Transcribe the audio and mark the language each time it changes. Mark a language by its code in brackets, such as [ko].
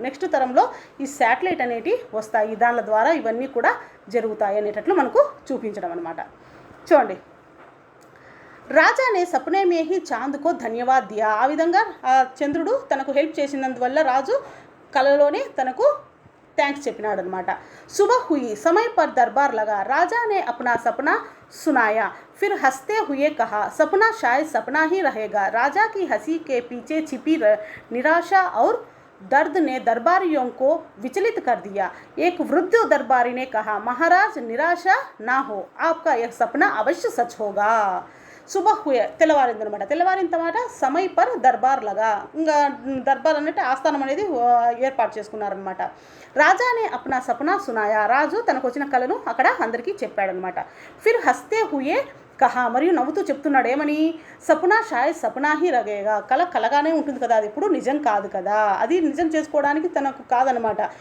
[te] Next తరంలో ఈ satellite అనేటివి వస్తాయి, దానిల ద్వారా ఇవన్నీ కూడా జరుగుతాయి అనేటట్లు మనకు చూపించడం అనమాట. చూడండి, [hi] రాజానే సపనే మే హీ చాంద్కో ధన్యవాద్ దియా. [te] ఆ విధంగా ఆ చంద్రుడు తనకు హెల్ప్ చేసినందువల్ల రాజు కలలోనే తనకు థ్యాంక్స్ చెప్పినాడు అనమాట. [hi] सुबह हुई, समय पर दरबार लगा. राजा ने अपना सपना सुनाया, फिर हंसते हुए कहा, सपना शायद सपना ही रहेगा. राजा की हंसी के पीछे छिपी निराशा और दर्द ने दरबारियों को विचलित कर दिया. एक वृद्ध दरबारी ने कहा, महाराज निराशा ना हो, आपका यह सपना अवश्य सच होगा. సుబహ్ హుయే [te] తెల్లవారిందనమాట. తెల్లవారిన తర్వాత [hi] సమయ్ పర్ దర్బార్ లగా, [te] ఇంకా దర్బార్ అన్నట్టు ఆస్థానం అనేది ఏర్పాటు చేసుకున్నారనమాట. [hi] రాజానే అప్నా సపనా సునాయా, [te] రాజు తనకు వచ్చిన కళను అక్కడ అందరికీ చెప్పాడనమాట. [hi] ఫిర్ హస్తే హుయే కహా, [te] మరియు నవ్వుతూ చెప్తున్నాడు ఏమని, [hi] సపునా షాయద్ సపునా హీ రగేగా, [te] కళ కలగానే ఉంటుంది కదా, అది ఇప్పుడు నిజం కాదు కదా, అది నిజం చేసుకోవడానికి తనకు కాదనమాట.